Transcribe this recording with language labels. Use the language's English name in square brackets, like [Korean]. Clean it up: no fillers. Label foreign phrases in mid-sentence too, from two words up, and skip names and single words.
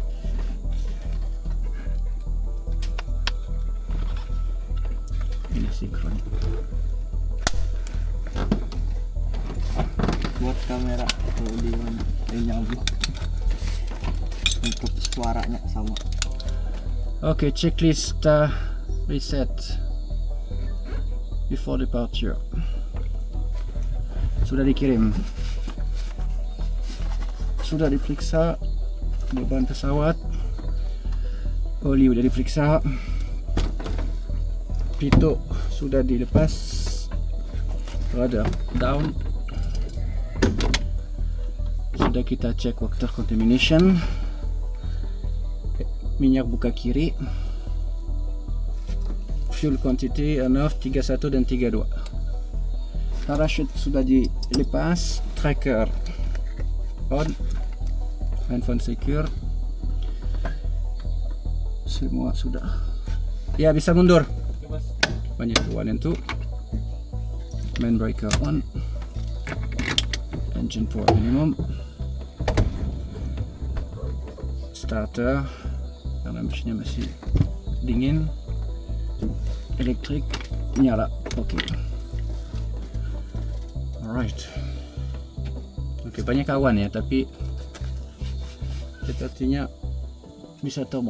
[Indonesian] Ini sinkron. Buat kamera audio nyambung. Untuk suaranya sama. [English] Oke, checklist reset before departure. [Indonesian] Sudah dikirim. Sudah diperiksa beban pesawat. Oli sudah diperiksa. Pitot sudah dilepas. [English] Radar down. [Indonesian] Sudah kita cek [English] water contamination. [Indonesian] Minyak buka kiri, [English] fuel quantity enough 31 dan 32. [Indonesian] Parachute sudah dilepas, [English] tracker on, handphone secure, [Indonesian] semua sudah. Ya, bisa mundur. Banyak itu, 1 and 2. [English] Main breaker on, engine power minimum, [Indonesian] starter karena mesinnya masih dingin, elektrik nyala. Oke. [English] Alright. [Indonesian] Oke, banyak kawan ya, tapi sepertinya bisa terbang.